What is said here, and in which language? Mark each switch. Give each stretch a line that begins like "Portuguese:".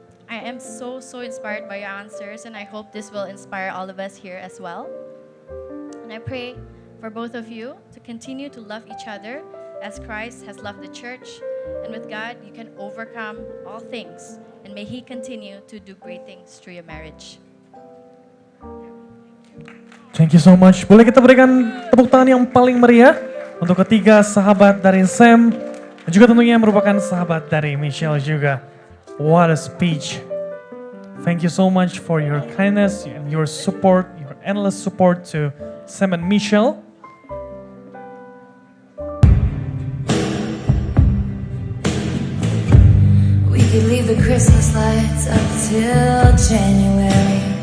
English: I am so inspired by your answers, and I hope this will inspire all of us here as well. And I pray for both of you to continue to love each other as Christ has loved the church. And with God, you can overcome all things. And may He continue to do great things through your marriage. Thank you so much.
Indonesian: Boleh kita berikan tepuk tangan yang paling meriah untuk ketiga sahabat dari Sam dan juga tentunya merupakan sahabat dari Michelle juga.
English: What a speech. Thank you so much for your kindness and your support, your endless support to Sam and Michelle. We could leave the Christmas lights up till January.